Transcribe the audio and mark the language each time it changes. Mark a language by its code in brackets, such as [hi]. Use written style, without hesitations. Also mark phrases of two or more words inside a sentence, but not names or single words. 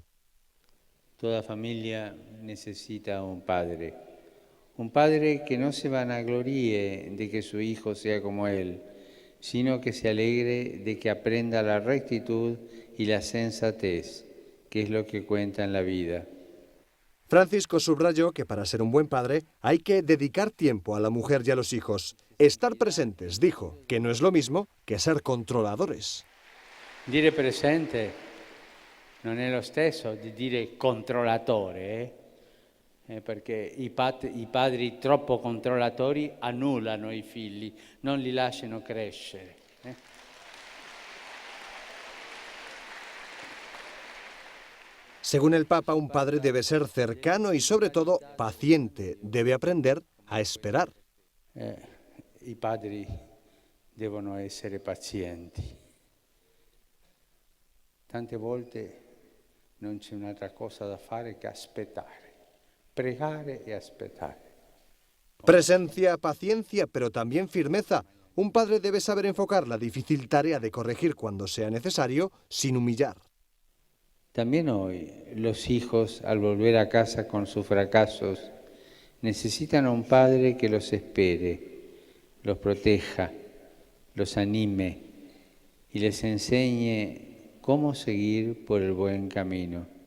[es] Toda familia necesita un padre que no se vanagloríe de que su hijo sea como él, sino que se alegre de que aprenda la rectitud y la sensatez, que es lo que cuenta en la vida. Francisco subrayó que para ser un buen padre hay que dedicar tiempo a la mujer y a los hijos. Estar presentes, dijo, que no es lo mismo que ser controladores. [it] Dire presente non è lo stesso di dire controllatore, perché i padri troppo controllatori annullano i figli, non li lasciano crescere. [es] Según el Papa, un padre debe ser cercano y sobre todo paciente, debe aprender a esperar. [it] I padri devono essere pazienti. Tante volte non c'è un'altra cosa da fare che aspettare, pregare e aspettare. [es] Presencia, paciencia, pero también firmeza. Un padre debe saber enfocar la difícil tarea de corregir cuando sea necesario, sin humillar. También hoy los hijos, al volver a casa con sus fracasos, necesitan a un padre que los espere, los proteja, los anime y les enseñe cómo seguir por el buen camino.